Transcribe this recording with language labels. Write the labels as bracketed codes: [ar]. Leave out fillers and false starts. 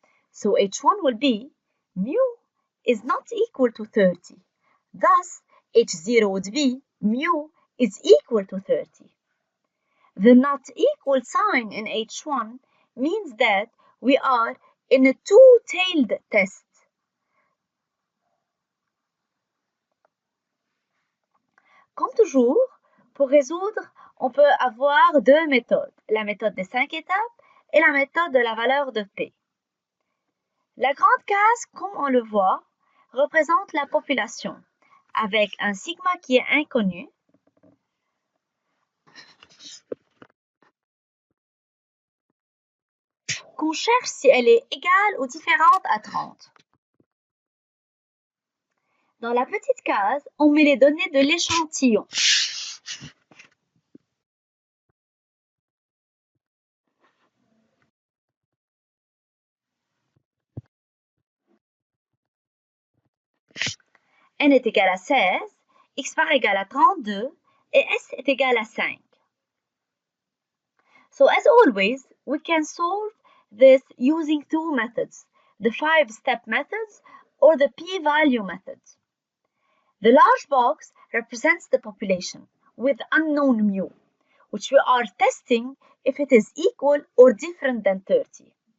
[en] So H1 will be mu is not equal to 30. Thus, H0 would be mu is equal to 30. The not equal sign in H1 means that we are in a two-tailed test. [fr] Comme toujours, pour résoudre, on peut avoir deux méthodes, la méthode des 5 étapes et la méthode de la valeur de P. La grande case, comme on le voit, représente la population, avec un sigma qui est inconnu, qu'on cherche si elle est égale ou différente à 30. Dans la petite case, on met les données de l'échantillon. N est égal à 16, x bar égale à 32 et S est égal à 5. [en] So as always, we can solve this using two methods, the 5-step methods or the p-value method. The large box represents the population with unknown mu, which we are testing if it is equal or different than 30.